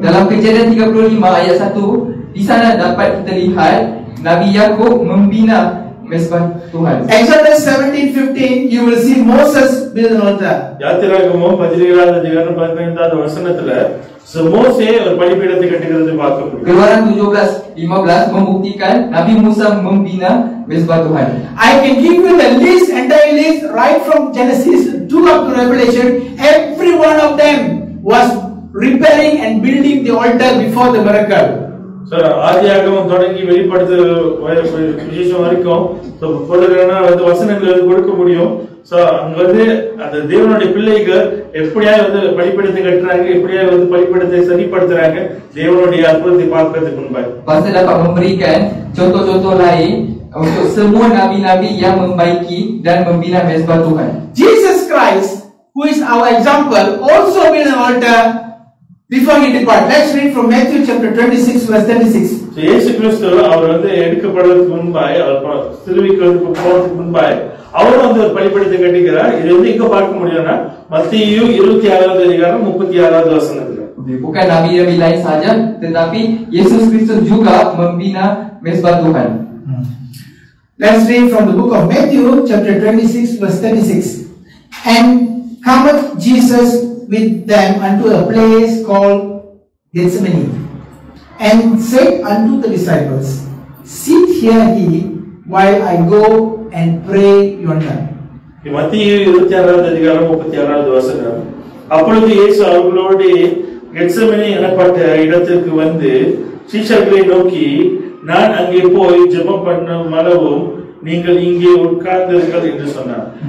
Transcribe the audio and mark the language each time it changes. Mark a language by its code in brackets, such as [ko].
[ms] Dalam Kejadian 35 ayat 1, di sana dapat kita lihat Nabi Yakub membina mesbah Tuhan. [en] Exodus 17:15, you will see Moses build an altar. [ta] யாத்திராகமம் 17வது அதிகாரம் 15வது வசனத்துல மோசே ஒரு பலிபீடத்தை கட்டுகிறதை பார்க்கிறோம். [ms] Keluaran 17:15 membuktikan Nabi Musa membina mesbah Tuhan. [en] I can give you the list, entire list, right from Genesis 2 up to Revelation. Every one of them was repairing and building the altar before the miracle. [ta] So ஆதியாகமம் தொடங்கி வெளிப்படுத்த விசேஷம் வரைக்கும் சொல்லுகிறேன்னா வசனங்கள் கொடுக்க முடியும். So அங்க அந்த தேவனுடைய பிள்ளைகள் எப்படியா பலிபீடத்தை கட்டுறாங்க, எப்படியா பலிபீடத்தை சரிப்படுத்துறாங்க தேவனுடைய அற்புதத்தை பார்க்கிறதுக்கு முன்பாக. [ms] Pastor dapat memberikan contoh-contoh lain untuk semua nabi-nabi yang membaiki dan membina mesbah Tuhan. [en] Jesus Christ, who is our example, also built an altar before he departed. Let's read from Matthew chapter 26 verse 36. [ta] So இயேசு கிறிஸ்து அவர் எடுக்கப்படுறதுக்கு முன்பாய், அவர் சிலுவைக்கு போறதுக்கு முன்பாய் அவர் ஒரு பலிபீடத்தை கட்டுகிறார். இது எங்க பார்க்க முடியும்னா மத்தேயு 26வது அதிகாரம் 36வது வசனத்துல. [ms] Bukan nabi-nabi lain saja, tetapi Yesus Kristus juga membina mesbah Tuhan. [en] Let's read from the book of Matthew chapter 26 verse 36. And cometh Jesus with them unto a place called Gethsemane, and said unto the disciples, sit here ye while I go and pray yonder. [ta] மத்தேயு 26வது அதிகாரம் 36வது வசனம். அப்பொழுது இயேசு அவர்களோடு Gethsemane எனப்பட்ட இடத்திற்கு வந்து சீஷர்களை நோக்கி, நான் அங்கே போய் ஜெபம் பண்ணும் அளவும் நீங்கள் இங்கே உட்கார்ந்திருங்கள் என்று சொன்னார்.